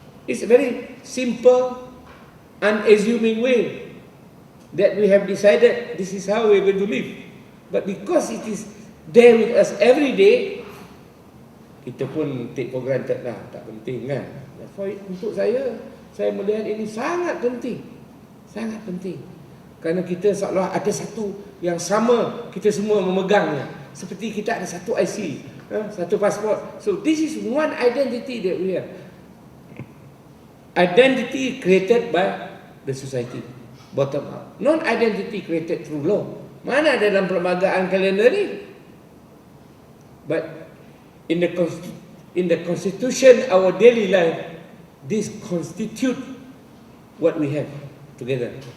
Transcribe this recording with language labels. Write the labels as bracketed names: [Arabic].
[English] It's a very simple, unassuming way that we have decided this is how we're going to live. But because it is there with us every day, [Malay] kita pun [English] take for granted lah, [Malay] tak penting kan. Untuk saya melihat ini sangat penting. Sangat penting. Kerana kita seolah ada satu yang sama, kita semua memegangnya. Seperti kita ada satu IC, satu pasport. [English] So this is one identity that we have. Identity created by the society, bottom up. Non-identity created through law. [Malay] Mana ada dalam perlembagaan kalender ni? [English] But in the constitution, our daily life, this constitute what we have together.